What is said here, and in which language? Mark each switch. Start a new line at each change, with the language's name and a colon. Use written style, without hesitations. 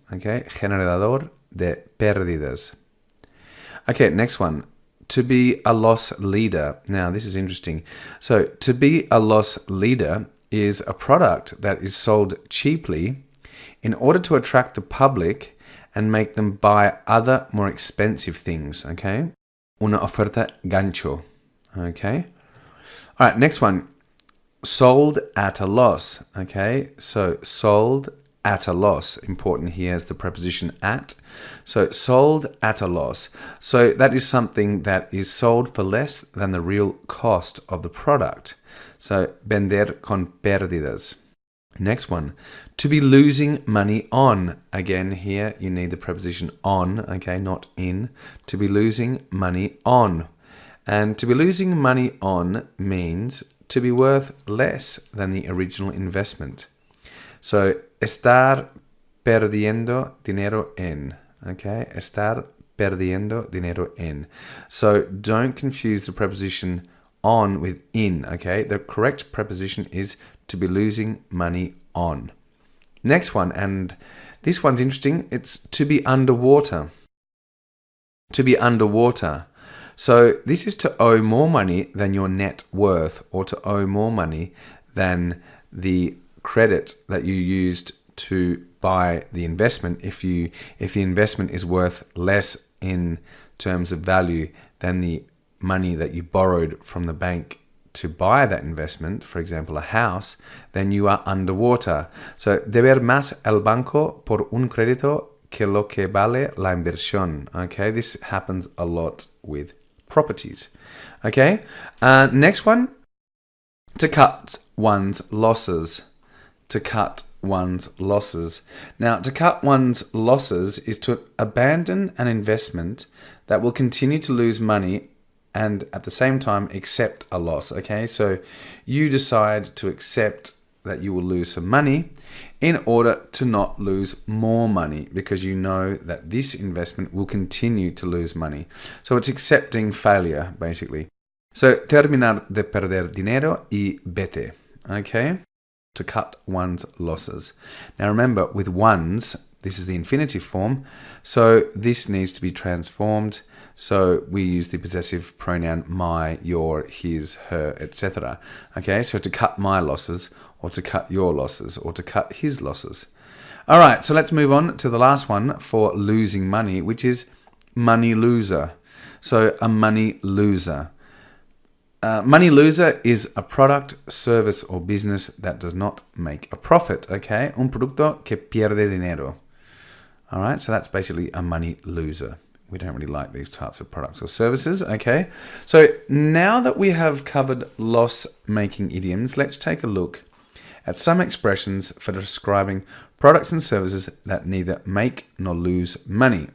Spanish: Okay, generador de pérdidas.
English: Okay, next one, to be a loss leader. Now, this is interesting. So to be a loss leader is a product that is sold cheaply in order to attract the public and make them buy other more expensive things, okay?
Spanish: Una oferta gancho,
English: okay? All right, next one, sold at a loss, okay? So sold at a loss, important here is the preposition at. So sold at a loss. So that is something that is sold for less than the real cost of the product. So
Spanish: vender con pérdidas.
English: Next one, to be losing money on. Again, here you need the preposition on, okay, not in. To be losing money on. And to be losing money on means to be worth less than the original investment.
Spanish: So, estar perdiendo dinero en, okay? Estar perdiendo dinero en.
English: So, don't confuse the preposition on with in, okay? The correct preposition is to be losing money on. Next one, and this one's interesting, it's to be underwater. To be underwater. So this is to owe more money than your net worth, or to owe more money than the credit that you used to buy the investment if the investment is worth less in terms of value than the money that you borrowed from the bank to buy that investment, for example, a house, then you are underwater.
Spanish: So, deber más el banco por un crédito que lo que vale la inversión.
English: Okay, this happens a lot with properties. Okay, next one, to cut one's losses. To cut one's losses. Now, to cut one's losses is to abandon an investment that will continue to lose money and at the same time accept a loss. Okay, so you decide to accept that you will lose some money in order to not lose more money, because you know that this investment will continue to lose money. So it's accepting failure, basically.
Spanish: So terminar de perder dinero y vete.
English: Okay, to cut one's losses. Now remember, with one's, this is the infinitive form, so this needs to be transformed. So we use the possessive pronoun my, your, his, her, etc. Okay, so to cut my losses, or to cut your losses, or to cut his losses. All right, so let's move on to the last one for losing money, which is money loser. So a money loser. Money loser is a product, service, or business that does not make a profit.
Spanish: Okay, un producto que pierde dinero.
English: All right, so that's basically a money loser. We don't really like these types of products or services. Okay, so now that we have covered loss-making idioms, let's take a look at some expressions for describing products and services that neither make nor lose money.